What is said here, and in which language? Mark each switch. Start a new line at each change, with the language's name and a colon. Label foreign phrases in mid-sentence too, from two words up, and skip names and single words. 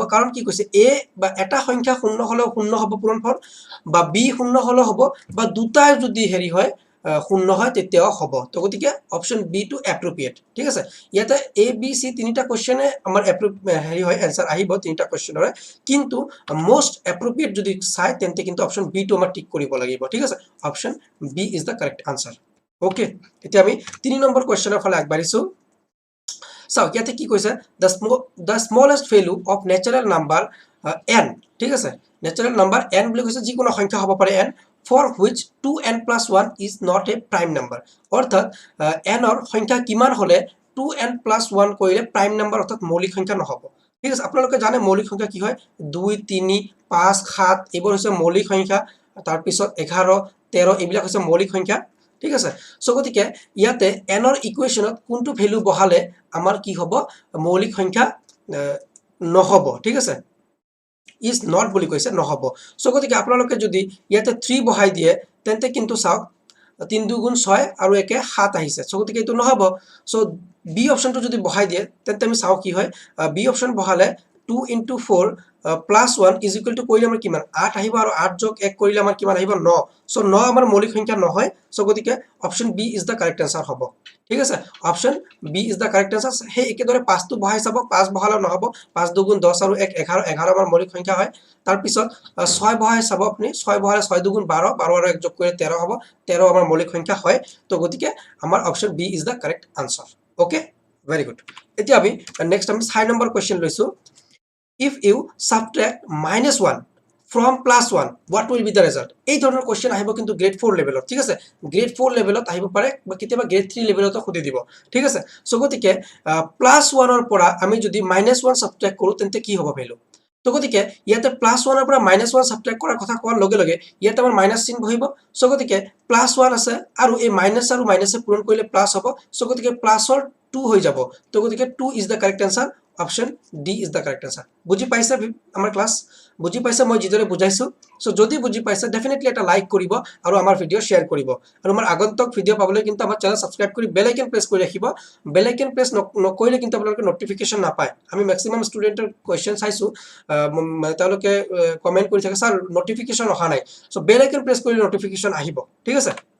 Assamese: কাৰণ কি কৈছে a বা এটা সংখ্যা শূন্য হলেও শূন্য হ'ব পূৰণফল, বা b শূন্য হলেও হ'ব, বা দুটাই যদি হেৰি হয় শূন্য হয় তেতিয়াও হ'ব। তো গতিকে অপশন বি টো এপ্ৰোপ্ৰিয়েট। ঠিক আছে। ইয়াতে এ বি সি তিনিটা কোৱেশ্চনে আমাৰ হেৰি হয় আনসার আহিব তিনিটা কোৱেশ্চনৰে। কিন্তু
English: most appropriate
Assamese: যদি চাই তেন্তে কিন্তু অপশন বি টো আমাৰ টিক কৰিব লাগিব। ঠিক আছে।
English: option B is the correct answer.
Assamese: ওকে, এতিয়া আমি 3 নম্বৰ কোৱেশ্চনৰ ফালে আগবাঢ়িছো। চাওক ইয়াতে কি কৈছে
English: the smallest value of natural number n,
Assamese: ঠিক আছে,
English: natural number n
Assamese: বুলি কৈছে যিকোনো সংখ্যা হ'ব পাৰে
English: n for which 2n plus 1 is not a prime number,
Assamese: অৰ্থাৎ n ৰ সংখ্যা কিমান হলে
English: 2n plus 1
Assamese: কৰিলে
English: prime number
Assamese: অৰ্থাৎ মৌলিক সংখ্যা নহব। ঠিক আছে। আপোনালোকে জানে মৌলিক সংখ্যা কি হয় 2 3 5 7 এইবোৰ হৈছে মৌলিক সংখ্যা। তাৰ পিছত 11 13 এইবিলাক হৈছে মৌলিক সংখ্যা। ঠিক আছে। সো গতিকে ইয়াতে n ৰ ইকুৱেশনত কোনটো ভ্যালু বহালে আমাৰ কি হ'ব মৌলিক সংখ্যা নহব। ঠিক আছে।
English: is not
Assamese: বুলি কৈছে নহব। সো গতিকে আপোনালোকে যদি ইয়াতে 3 বহাই দিয়ে তেন্তে কিন্তু চাওক 3 2 গুণ 6 আৰু একে 7 আহিছে। সো গতিকে এইটো নহব। সো বি অপশনটো যদি বহাই দিয়ে তেন্তে আমি চাও কি হয়। বি অপশন বহালে
English: 2 into 4 plus 1 is equal to
Assamese: কৰিলে আমাৰ কিমান 8 আহিব আৰু 8 যোগ 1 কৰিলে আমাৰ কিমান আহিব 9 সো 9 আমাৰ মৌলিক সংখ্যা নহয় সো গতিকে
English: option B is the correct answer
Assamese: হ'ব ঠিক আছে
English: option B is the correct answer
Assamese: হে একেদৰে 5 টো বহাই চাব 5 বহালে নহব 5 2 গুণ 10 আৰু 1 11 11 আমাৰ মৌলিক সংখ্যা হয় তাৰ পিছত 6 বহাই চাব আপুনি 6 বহালে 6 2 গুণ 12 12 আৰু 1 যোগ কৰিলে 13 হ'ব 13 আমাৰ মৌলিক সংখ্যা হয় তো গতিকে আমাৰ
English: option B is the correct answer
Assamese: ওকে
English: very good
Assamese: এতিয়া আমি নেক্সট আমি 6 নম্বৰ কোৱেশ্চন লৈছো
English: if you subtract -1 from +1 what will be the result
Assamese: এই ধৰণৰ কোৱেশ্চন আহিব কিন্তু গ্ৰেড 4 লেভেলত ঠিক আছে গ্ৰেড 4 লেভেলত আহিব পাৰে বা কেতিয়াবা গ্ৰেড 3 লেভেলত খুদি দিব ঠিক আছে সো গতিকে +1 ৰ পৰা আমি যদি -1 সাবট্ৰাক্ট কৰো তেন্তে কি হ'ব ভ্যালু তো গতিকে ইয়াতে +1 ৰ পৰা -1 সাবট্ৰাক্ট কৰাৰ কথা কোৱাৰ লগে লগে ইয়াতে আমাৰ মাইনাস চিহ্ন বহিব সো গতিকে +1 আছে আৰু এই মাইনাস আৰু মাইনাসে পূৰণ কৰিলে প্লাস হ'ব সো গতিকে প্লাসৰ 2 হৈ যাব তো গতিকে
English: 2 is the correct answer option D is the correct answer
Assamese: বুজি পাইছা আমাৰ ক্লাস বুজি পাইছা মই যিদৰে বুজাইছো সো যদি বুজি পাইছা ডেফিনেটলি এটা লাইক কৰিব আৰু আমাৰ ভিডিও শেয়াৰ কৰিব আৰু আমাৰ আগন্তুক ভিডিও পাবলৈ কিন্তু আমাৰ চেনেল সাবস্ক্ৰাইব কৰি
English: bell icon
Assamese: প্ৰেছ কৰি ৰাখিব
English: bell icon
Assamese: প্ৰেছ নকৰিলে কিন্তু আপোনালোকে নটিফিকেশন নাপায় আমি ম্যাক্সিমাম ষ্টুডেন্টৰ কোৱেশ্চন চাইছো তেওঁলোকে কমেন্ট কৰি থাকে স্যাৰ নটিফিকেশন অহা নাই সো
English: bell icon
Assamese: প্ৰেছ কৰি নটিফিকেশন আহিব ঠিক আছে